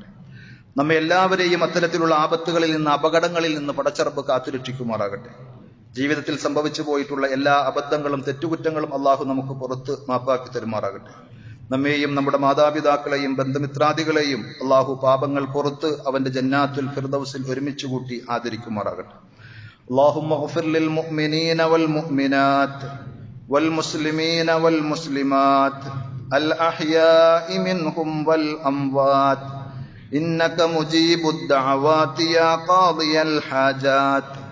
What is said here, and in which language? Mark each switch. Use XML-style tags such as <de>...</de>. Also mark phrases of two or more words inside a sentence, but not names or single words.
<ml>നമ്മെ എല്ലാവരെയും അത്തരത്തിലുള്ള ആപത്തുകളിൽ നിന്ന് അപകടങ്ങളിൽ നിന്ന് പടച്ചറബ് കാത്തുരക്ഷിക്കുമാറാകട്ടെ. ജീവിതത്തിൽ സംഭവിച്ചു പോയിട്ടുള്ള എല്ലാ അബദ്ധങ്ങളും തെറ്റുകുറ്റങ്ങളും അള്ളാഹു നമുക്ക് പുറത്ത് മാപ്പാക്കി തരുമാറാകട്ടെ. നമ്മെയും നമ്മുടെ മാതാപിതാക്കളെയും ബന്ധുമിത്രാദികളെയും അള്ളാഹു പാപങ്ങൾ പുറത്ത് അവന്റെ ജന്നാത്തുൽ ഫിർദൗസിൽ ഒരുമിച്ച് കൂട്ടി ആദരിക്കുമാറാകട്ടെ.</ml> <ar>اللهم اغفر للمؤمنين والمؤمنات والمسلمين والمسلمات الأحياء منهم والأموات إنك مجيب الدعوات يا قاضي الحاجات.</ar>